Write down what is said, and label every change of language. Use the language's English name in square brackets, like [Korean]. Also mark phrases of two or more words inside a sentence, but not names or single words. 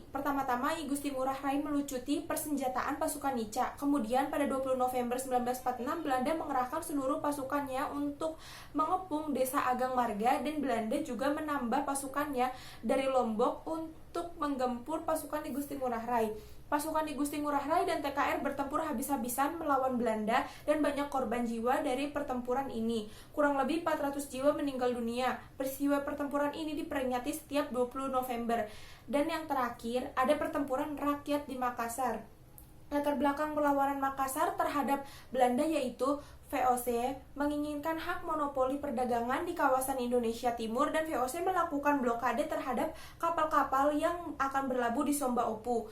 [Indonesian] Pertama-tama I Gusti Ngurah Rai melucuti persenjataan pasukan Nica. Kemudian pada 20 November 1946 Belanda mengerahkan seluruh pasukannya untuk mengepung desa Agang Marga dan Belanda juga menambah pasukannya dari Lombok untuk menggempur pasukan I Gusti Ngurah Rai. Pasukan I Gusti Ngurah Rai dan TKR bertempur habis-habisan melawan Belanda dan banyak korban jiwa dari pertempuran ini. Kurang lebih 400 jiwa meninggal dunia. Peristiwa pertempuran ini diperingati setiap 20 November. Dan yang terakhir, ada pertempuran rakyat di Makassar. Latar belakang perlawanan Makassar terhadap Belanda yaitu VOC menginginkan hak monopoli perdagangan di kawasan Indonesia Timur dan VOC melakukan blokade terhadap kapal-kapal yang akan berlabuh di Somba Opu.